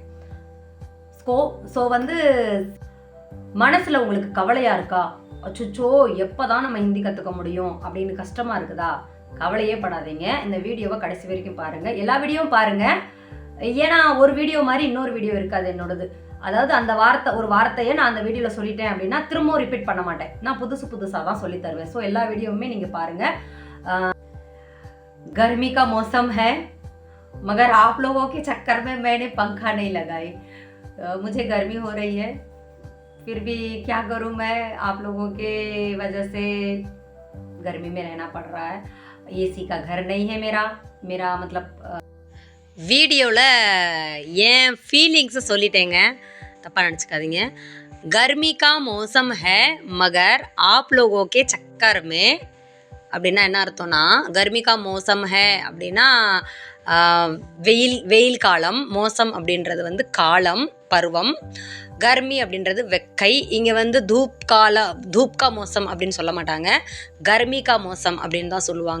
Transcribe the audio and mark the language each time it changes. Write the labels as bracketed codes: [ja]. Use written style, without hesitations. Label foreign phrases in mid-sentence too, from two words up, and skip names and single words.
[ta] ஸோ மனசில் உங்களுக்கு கவலையாக இருக்கா, அச்சுச்சோ எப்போ தான் நம்ம ஹிந்தி கற்றுக்க முடியும் அப்படின்னு கஷ்டமாக இருக்குதா, கவலையே படாதீங்க. இந்த வீடியோவை கடைசி வரைக்கும் பாருங்கள், எல்லா வீடியோவும் பாருங்கள். ஏன்னா ஒரு வீடியோ மாதிரி இன்னொரு வீடியோ இருக்காது என்னோடது. அதாவது அந்த ஒரு வார்த்தையை நான் அந்த வீடியோவில் சொல்லிட்டேன் அப்படின்னா திரும்பவும் ரிப்பீட் பண்ண மாட்டேன், நான் புதுசாக தான் சொல்லி தருவேன். ஸோ எல்லா வீடியோவுமே நீங்கள் பாருங்கள். [hi] गर्मी का मौसम है मगर आप लोगों के चक्कर में मैंने पंखा नहीं लगाई. मुझे गर्मी हो रही है, फिर भी क्या करूं मैं, आप लोगों के वजह से गर्मी में रहना पड़ रहा है. एसी का घर नहीं है मेरा मतलब [ta] வீடியோவில் ஏன் ஃபீலிங்ஸை சொல்லிட்டேங்க, தப்பாக நினச்சிக்காதீங்க. [hi] गर्मी का मौसम है मगर आप लोगों के चक्कर में [ta] அப்படின்னா என்ன அர்த்தம்னா, [hi] गर्मी का मौसम है [ta] அப்படின்னா வெயில் காலம், மோசம் அப்படின்றது காலம், பருவம், கர்மி அப்படின்றது வெக்கை. இங்கே [hi] धूप का मौसम [ta] அப்படின்னு சொல்ல மாட்டாங்க, [hi] गर्मी का मौसम [ta] அப்படின்னு தான் சொல்லுவாங்க.